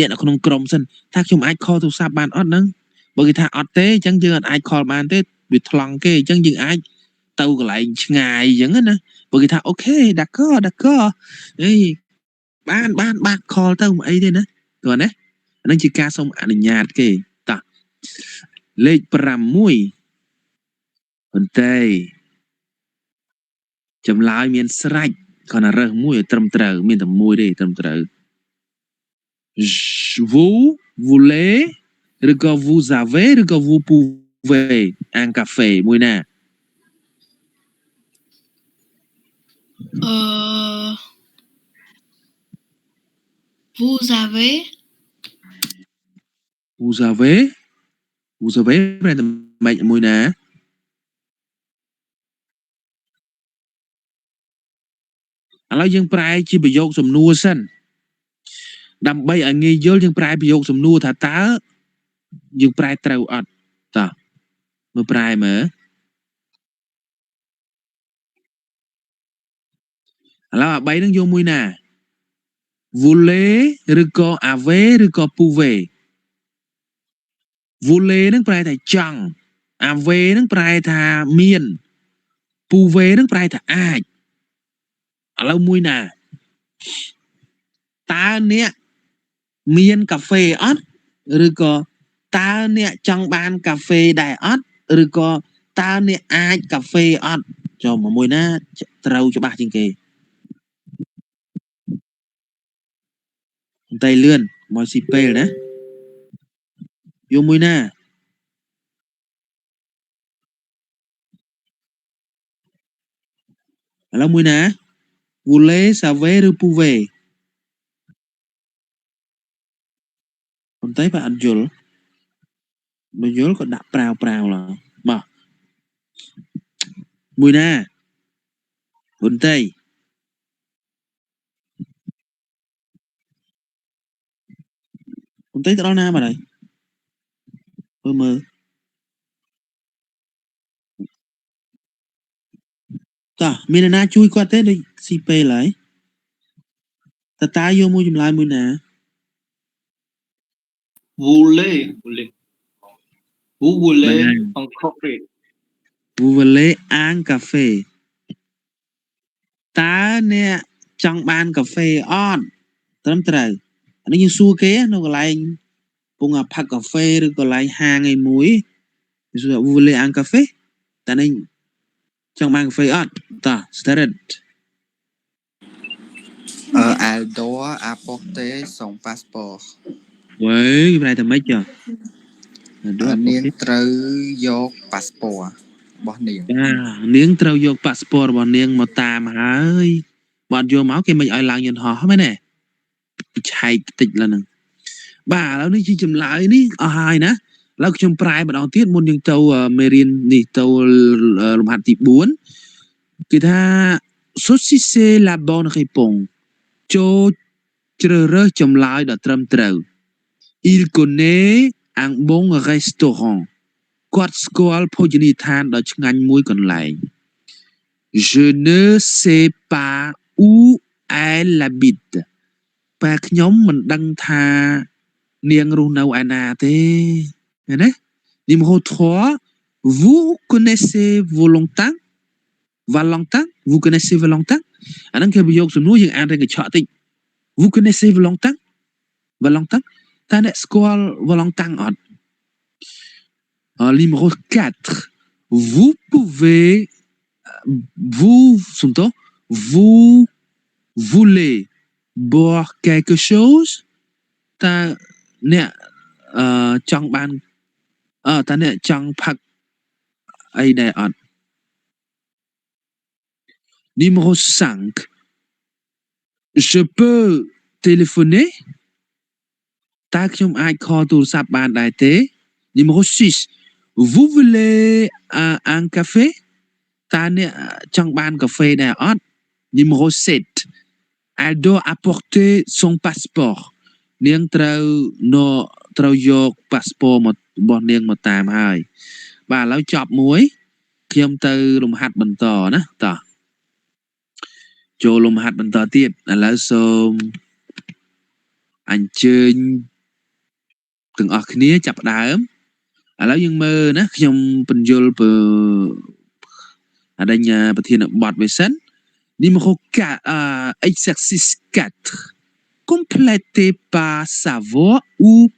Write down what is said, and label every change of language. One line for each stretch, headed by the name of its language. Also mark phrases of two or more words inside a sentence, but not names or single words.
Khmer: នៅក្នុងក្រុមសិនថាខ្ញុំអាចខលទូរស័ព្ទបានអត់ហ្នឹងបើគេថាអត់ទេអញ្ចឹងយើងអាចខលបានទេវាថ្លង់គេអញ្ចឹងយើងអាចទៅកន្លែងឆ្ងាយអញ្ចឹងណាបើគេថាអូខេដាកអីបានខលទៅមិនអីទេណាតើណាអានឹងជាការសុំអនុញ្ញាតគេតោះលេខ6ប៉ុន្តែ ចម្លើយមានស្រេចគាត់ណារើសមួយឲ្យត្រឹមត្រូវមានតែមួយទេត្រឹមត្រូវ
French: vous voulez
Khmer: ឬក៏
French: vous avez
Khmer: ឬក៏
French: vous pouvez un café
Khmer: មួយណា
French: Vous avez vous avez
Khmer: ប្រែតែម៉េចមួយណាឥឡូវយើងប្រែជាប្រយោគសំណួរសិនដើម្បីឲ្យងាយយល់យើងប្រែប្រយោគសំណួរថាតើយើងប្រែត្រូវអត់តោះមើលប្រែមើល ឥឡូវអា3ហ្នឹងយកមួយណា voulez ឬក៏ avez ឬក៏ pouvez voulez ហ្នឹងប្រែថាចង់ avez ហ្នឹងប្រែថាមាន pouvez ហ្នឹងប្រែថាអាចឥឡូវមួយណាតើអ្នកមានកាហ្វេអត់ឬក៏តើអ្នកចង់បានកាហ្វេដែរអត់ឬក៏តើអ្នកអាចកាហ្វេអត់ចូលមកមួយណាត្រូវច្បាស់ជាងគេ តែលឿនមកស៊ីពេលណាយកមួយណាឥឡូវមួយណា
French: voulez savez
Khmer: ឬ pouvez ប៉ុន្តែបើអត់យល់បើយល់ក៏ដាក់ប្រាវឡើយមក មួយណាប៉ុន្តែទៅដល់ណាបាត់ហើយមើលតោះមានអ្នកណាជួយគាត់ទេដូចស៊ីពេលហើយតើយកមួយចម្លើយមួយណា
French: voulez vous voulez un café vous voulez un café
Khmer: តើអ្នកចង់បានកាហ្វេអត់ត្រឹមត្រូវអានេះយើងសួរគេនៅកន្លែងពងផឹកកាហ្វេឬកន្លែងហាងឯមួយសួរ
French: vous voulez un café
Khmer: តើនេះចង់បានកាហ្វេអត់តោះ start
French: Elle doit apporter son passeport
Khmer: វើគេប្រែតែម៉េចចុះ នាងត្រូវយក passport របស់នាង នាងត្រូវយក passport របស់នាងមកតាមហើយបើអត់យកមកគេមិនឲ្យឡើងយន្តហោះមែនទេឆែកតិចឡើយហ្នឹងបាទឥឡូវនេះជាចម្លើយនេះអស់ហើយ ណាឥឡូវខ្ញុំប្រែម្ដងទៀតមុនយើងទៅមេរៀននេះទៅលំហាត់ទី4គេថា
French: saucisser la bonne réponse
Khmer: ចូល ជ្រើសរើសចម្លើយដ៏ត្រឹមត្រូវ
French: il connaît un bon restaurant
Khmer: គាត់ស្គាល់ភោជនីយដ្ឋានដ៏ឆ្ងាញ់មួយក ន្លែង
French: Je ne sais pas où elle habite
Khmer: ប៉ាខ្ញុំមិនដឹងថា នាងរស់នៅឯណាទេឃើញទេ
French: Numéro 3 Vous connaissez Valentin Valentin Vous connaissez Valentin
Khmer: អាហ្នឹងគេប្រយោគសំណួរយើងអានតែកញ្ឆក់តិច
French: Vous connaissez Valentin Valentin
Khmer: តើអ្នកស្គាល់ Valentin អត់
French: Numéro 4 Vous pouvez vous voulez boire quelque chose
Khmer: តើអ្នកចង់បានតើអ្នកចង់ផឹកអីដែរអត់
French: Numéro 5 Je peux téléphoner
Khmer: តើខ្ញុំអាចខលទូរស័ព្ទបានដែរទេ
French: Numéro 6 Vous voulez un café
Khmer: តើអ្នកចង់បានកាហ្វេដែរអត់
French: Numéro 7 Elle doit apporter son passeport
Khmer: នាងត្រូវ យក passport របស់នាងមកតាមហើយបាទឥឡូវចប់មួយខ្ញុំទៅលំហាត់បន្តណាតោះចូលលំហាត់បន្តទៀតឥឡូវសូមអញ្ជើញទាំងអស់គ្នាចាប់ផ្ដើមឥឡូវយើងមើលណាខ្ញុំបញ្យល់អដិញ្ញាប្រធានបទវាសិន
French: Numéro 4 exercice 4 complétez par savoir ou